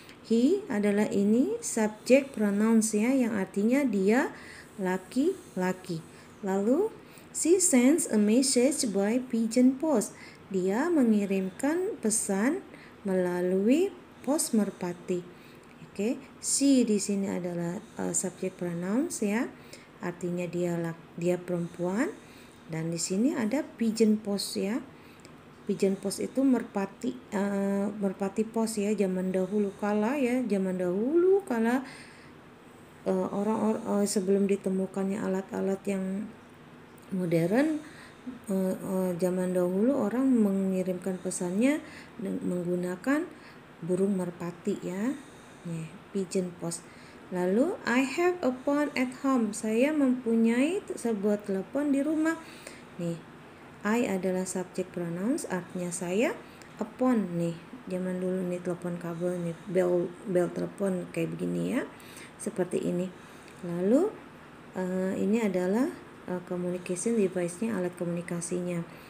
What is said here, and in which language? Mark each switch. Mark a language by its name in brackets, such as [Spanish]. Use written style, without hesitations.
[Indonesian] He adalah ini subject pronouns ya yang artinya dia laki-laki. Lalu [English] she sends a message by pigeon post. [Indonesian] Dia mengirimkan pesan melalui pos merpati. Oke, she di sini adalah subject pronouns ya. Artinya dia perempuan dan di sini ada pigeon post ya. Pigeon post itu merpati pos ya zaman dahulu kala ya. Zaman dahulu kala orang-orang sebelum ditemukannya alat-alat yang modern, zaman dahulu orang mengirimkan pesannya menggunakan burung merpati ya. Pigeon post. Lalu [English] I have a phone at home. [Indonesian] Saya mempunyai sebuah telepon di rumah. Nih, I adalah subject pronouns artinya saya. [English] A phone [Indonesian] nih. Zaman dulu nih telepon kabel nih, bel telepon kayak begini ya. Seperti ini. Lalu ini adalah communication device-nya, alat komunikasinya.